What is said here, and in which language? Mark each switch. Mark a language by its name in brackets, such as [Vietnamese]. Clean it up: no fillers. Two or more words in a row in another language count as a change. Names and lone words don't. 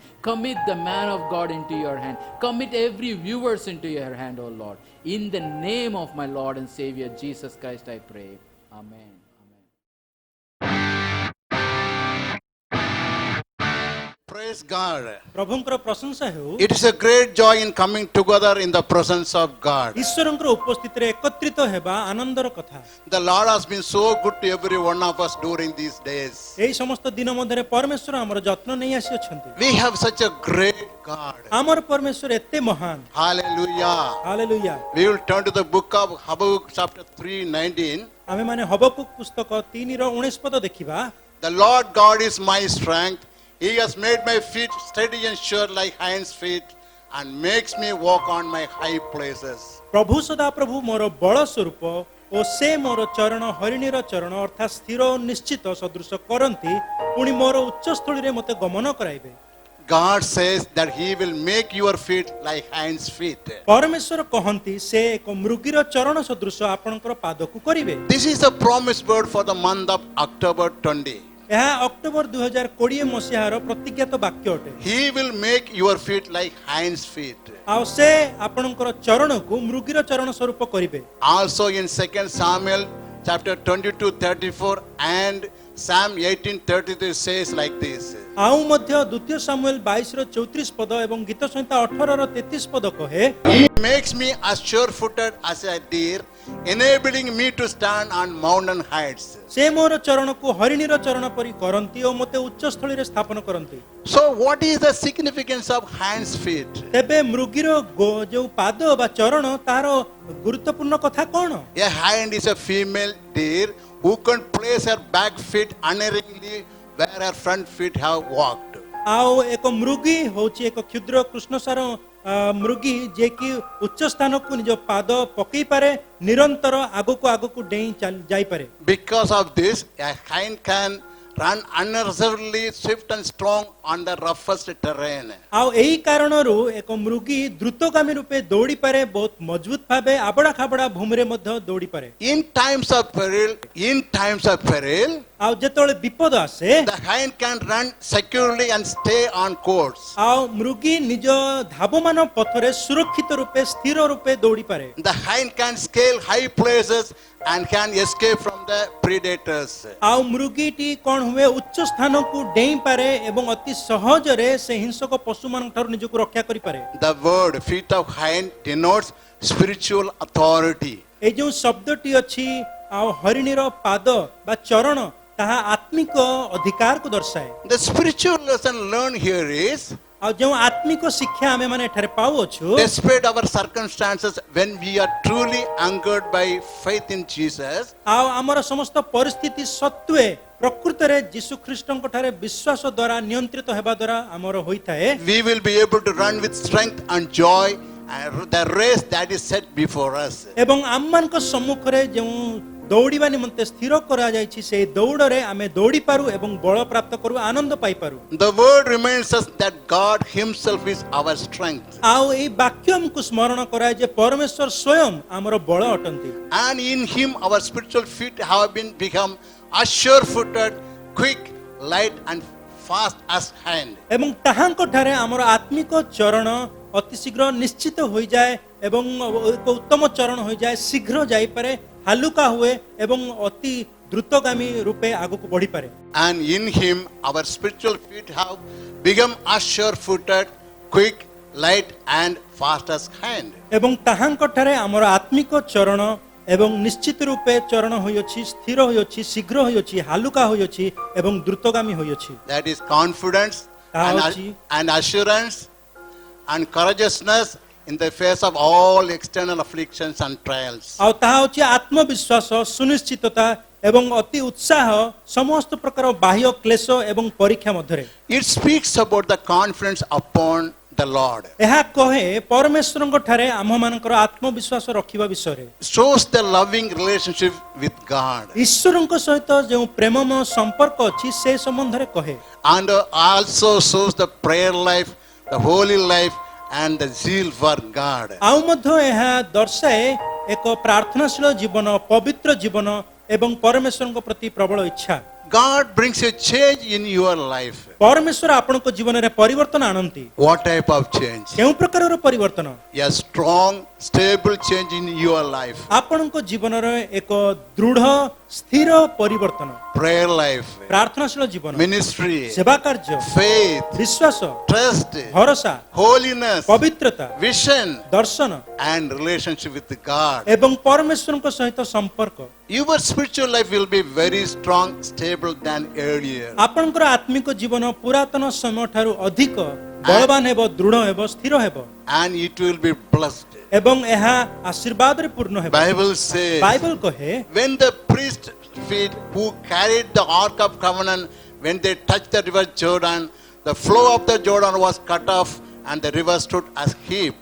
[English] Commit the man of God into your hand. Commit every viewers into your hand, oh Lord. In the name of my Lord and Savior Jesus Christ, I pray. Amen. Praise God. [Odia] ପ୍ରଭୁଙ୍କର ପ୍ରଶଂସା ହେଉ। [English] It is a great joy in coming together in the presence of God. [Odia] ଈଶ୍ୱରଙ୍କର ଉପସ୍ଥିତିରେ ଏକତ୍ରିତ ହେବା ଆନନ୍ଦର କଥା। [English] The Lord has been so good to every one of us during these days. [Odia] ଏହି ସମସ୍ତ ଦିନ ମଧ୍ୟରେ ପରମେଶ୍ୱର ଆମର ଯତ୍ନ ନେଇ ଆସିଅଛନ୍ତି। [English] We have such a great God. [Odia] ଆମର ପରମେଶ୍ୱର ଏତେ ମହାନ। [English] Hallelujah. [Odia] ହାଲେଲୁୟା। [English] We will turn to the book of Habakkuk chapter 3:19. [Odia] ଆମେମାନେ ହବକୁକ ପୁସ୍ତକ 3:19 ପଦ ଦେଖିବା। [English] The Lord God is my strength. He has made my feet steady and sure like hinds feet and makes me walk on my high places. [Odia] ପ୍ରଭୁ ସଦାପ୍ରଭୁ ମୋର ବଳ ସ୍ୱରୂପ ଓ ସେ ମୋର ଚରଣ ହରିଣୀର ଚରଣ ଅର୍ଥାତ୍ ସ୍ଥିର ଓ ନିଶ୍ଚିତ ସଦୃଶ କରନ୍ତି ପୁଣି ମୋର ଉଚ୍ଚସ୍ଥଳୀରେ ମୋତେ ଗମନ କରାଇବେ। [English] God says that he will make your feet like hinds feet. [Odia] ପରମେଶ୍ୱର କହନ୍ତି ସେ ଏକ ମୃଗୀର ଚରଣ ସଦୃଶ ଆପଣଙ୍କର ପାଦକୁ କରିବେ। [English] This is a promise word for the month of October 20. [Odia] ଏହା ଅକ୍ଟୋବର 2020 ମସିହାର ପ୍ରତିଜ୍ଞାତ ବାକ୍ୟ ଅଟେ। [English] He will make your feet like hinds feet. [Odia] ଆଉ ସେ ଆପଣଙ୍କର ଚରଣକୁ ମୃଗୀର ଚରଣ ସ୍ୱରୂପ କରିବେ। [English] Also in 2 Samuel chapter 22:34 and Psalm 18:33 says like this. [Odia] ଆଉ ମଧ୍ୟ ଦ୍ୱିତୀୟ ସାମୁଏଲ 22ର 34 ପଦ ଏବଂ ଗୀତ ସଂହିତା 18ର 33 ପଦ କହେ, [English] He makes me as sure-footed as a deer, enabling me to stand on mountain heights. [Odia] ସେ ମୋର ଚରଣକୁ ହରିଣୀର ଚରଣ ପରି କରନ୍ତି ଓ ମୋତେ ଉଚ୍ଚସ୍ଥଳୀରେ ସ୍ଥାପନ କରନ୍ତି। [English] So what is the significance of hinds feet? [Odia] ତେବେ ମୃଗୀର ଯେଉଁ ପାଦ ବା ଚରଣ ତାର ଗୁରୁତ୍ୱପୂର୍ଣ୍ଣ କଥା କ'ଣ? [English] A hind is a female deer who can place her back feet unerringly where her front feet have walked. [Odia] ଆଉ ଏକ ମୃଗୀ ହେଉଛି ଏକ କ୍ଷୁଦ୍ର କୃଷ୍ଣସାର ମୃଗୀ ଯିଏକି ଉଚ୍ଚ ସ୍ଥାନକୁ ନିଜ ପାଦ ପକେଇ ପାରେ, ନିରନ୍ତର ଆଗକୁ ଆଗକୁ ଡେଇଁ ଯାଇପାରେ। [English] Because of this, a hind can run unreservedly, swift and strong on the roughest terrain. [Odia] ଆଉ ଏହି କାରଣରୁ ଏକ ମୃଗୀ ଦ୍ରୁତଗାମୀ ରୂପେ ଦୌଡ଼ି ପାରେ, ବହୁତ ମଜବୁତ ଭାବେ ଆବଡ଼ା ଖାବଡ଼ା ଭୂମିରେ ମଧ୍ୟ ଦୌଡ଼ି ପାରେ। [English] In times of peril, [Odia] ଆଉ ଯେତେବେଳେ ବିପଦ ଆସେ [English] the hind can run securely and stay on course. [Odia] ଆଉ ମୃଗୀ ନିଜ ଧାବମାନ ପଥରେ ସୁରକ୍ଷିତ ରୂପେ ସ୍ଥିର ରୂପେ ଦୌଡ଼ି ପାରେ। [English] The hind can scale high places and can escape from the predators. [Odia] ଆଉ ମୃଗୀଟି କ'ଣ ହୁଏ, ଉଚ୍ଚ ସ୍ଥାନକୁ ଡେଇଁ ପାରେ ଏବଂ ଅତି ସହଜରେ ସେ ହିଂସକ ପଶୁମାନଙ୍କ ଠାରୁ ନିଜକୁ ରକ୍ଷା କରିପାରେ। [English] The word feet of hind denotes spiritual authority. [Odia] ଏଇ ଯେଉଁ ଶବ୍ଦଟି ଅଛି ଆଉ ହରିଣୀର ପାଦ ବା ଚରଣ ତାହା ଆତ୍ମିକ ଅଧିକାରକୁ ଦର୍ଶାଏ। [English] The spiritual lesson learned here is, [Odia] ଆଉ ଯେଉଁ ଆତ୍ମିକ ଶିକ୍ଷା ଆମେ ମାନେ ଏଠାରେ ପାଉଅଛୁ, [English] despite our circumstances, when we are truly anchored by faith in Jesus, [Odia] ଆଉ ଆମର ସମସ୍ତ ପରିସ୍ଥିତି ସତ୍ତ୍ୱେ ପ୍ରକୃତରେ ଯୀଶୁ ଖ୍ରୀଷ୍ଟଙ୍କ ଠାରେ ବିଶ୍ୱାସ ଦ୍ୱାରା ନିୟନ୍ତ୍ରିତ ହେବା ଦ୍ୱାରା ଆମର ହୋଇଥାଏ, [English] we will be able to run with strength and joy and the race that is set before us. [Odia] ଏବଂ ଆମମାନଙ୍କ ସମ୍ମୁଖରେ ଯେଉଁ ଦୌଡ଼ିବା ନିମନ୍ତେ ସ୍ଥିର କରାଯାଇଛି ସେହି ଦୌଡ଼ରେ ଆମେ ଦୌଡ଼ି ପାରୁ ଏବଂ ବଳ ପ୍ରାପ୍ତ କରୁ, ଆନନ୍ଦ ପାଇପାରୁ। [English] The word reminds us that God himself is our strength. [Odia] ଆଉ ଏହି ବାକ୍ୟ ଆମକୁ ସ୍ମରଣ କରାଏ ଯେ ପରମେଶ୍ୱର ସ୍ୱୟଂ ଆମର ବଳ ଅଟନ୍ତି। [English] And in him our spiritual feet have been become as sure-footed, quick, light and fast as hind. [Odia] ଏବଂ ତାହାଙ୍କ ଠାରେ ଆମର ଆତ୍ମିକ ଚରଣ ଅତି ଶୀଘ୍ର ନିଶ୍ଚିତ ହୋଇଯାଏ ଏବଂ ଏକ ଉତ୍ତମ ଚରଣ ହୋଇଯାଏ, ଶୀଘ୍ର ଯାଇପାରେ, ହାଲୁକା ହୁଏ ଏବଂ ଅତି ଦ୍ରୁତଗାମୀ ରୂପେ ଆଗକୁ ବଢିପାରେ। [English] And in him our spiritual feet have become as sure-footed, quick, light and fast as hind. [Odia] ଏବଂ ତାହାଙ୍କ ଠାରେ ଆମର ଆତ୍ମିକ ଚରଣ ଏବଂ ନିଶ୍ଚିତ ରୂପେ ଚରଣ ହୋଇଅଛି, ସ୍ଥିର ହୋଇଅଛି, ଶୀଘ୍ର ହୋଇଅଛି, ହାଲୁକା ହୋଇଅଛି ଏବଂ ଦ୍ରୁତଗାମୀ ହୋଇଅଛି। [English] That is confidence and assurance and courageousness in the face of all external afflictions and trials. [Odia] ଆଉ ତାହା ହେଉଛି ଆତ୍ମବିଶ୍ୱାସ, ସୁନିଶ୍ଚିତତା ଏବଂ ଅତି ଉତ୍ସାହ ସମସ୍ତ ପ୍ରକାର ବାହ୍ୟ କ୍ଲେଶ ଏବଂ ପରୀକ୍ଷା ମଧ୍ୟରେ। [English] It speaks about the confidence upon the Lord. [Odia] ଏହା କହେ ପରମେଶ୍ୱରଙ୍କ ଠାରେ ଆମମାନଙ୍କର ଆତ୍ମବିଶ୍ୱାସ ରଖିବା ବିଷୟରେ। [English] Shows the loving relationship with God. [Odia] ଈଶ୍ୱରଙ୍କ ସହିତ ଯେଉଁ ପ୍ରେମମୟ ସମ୍ପର୍କ ଅଛି ସେ ସମ୍ବନ୍ଧରେ କହେ। [English] And also shows the prayer life, the holy life and the zeal for God. [Odia] ଆଉ ମଧ୍ୟ ଏହା ଦର୍ଶାଏ ଏକ ପ୍ରାର୍ଥନାଶୀଳ ଜୀବନ, ପବିତ୍ର ଜୀବନ ଏବଂ ପରମେଶ୍ୱରଙ୍କ ପ୍ରତି ପ୍ରବଳ ଇଚ୍ଛା। [English] God brings a change in your life. [Odia] ପରମେଶ୍ୱର ଆପଣଙ୍କ ଜୀବନରେ ପରିବର୍ତ୍ତନ ଆଣନ୍ତି। [English] What type of change? [Odia] କେଉଁ ପ୍ରକାରର ପରିବର୍ତ୍ତନ? [English] A strong, stable change in your life. [Odia] ଆପଣଙ୍କ ଜୀବନର ଏକ ଦୃଢ଼ ସ୍ଥିର ପରିବର୍ତ୍ତନ। [English] Prayer life, [Odia] ପ୍ରାର୍ଥନାଶୀଳ ଜୀବନ, [English] ministry, [Odia] ସେବା କାର୍ଯ୍ୟ, [English] faith, [Odia] ବିଶ୍ୱାସ, [English] trust, [Odia] ଭରସା, [English] holiness, [Odia] ପବିତ୍ରତା, [English] vision [Odia] ଦର୍ଶନ [English] and relationship with God. [Odia] ଏବଂ ପରମେଶ୍ୱରଙ୍କ ସହିତ ସମ୍ପର୍କ। [English] Your spiritual life will be very strong, stable than earlier. [Odia] ଆପଣଙ୍କର ଆତ୍ମିକ ଜୀବନ ପୁରାତନ ସମୟ ଠାରୁ ଅଧିକ ବଳବାନ ହେବ, ଦୃଢ଼ ହେବ, ସ୍ଥିର ହେବ [English] And it will be blessed. [Odia] ଏବଂ ଏହା ଆଶୀର୍ବାଦରେ ପୂର୍ଣ୍ଣ ହେବ। [English] Bible says, [Odia] ବାଇବଲ କହେ [English] when the priest feet who carried the ark of covenant, when they touched the river Jordan, the flow of the Jordan was cut off and the river stood as heap.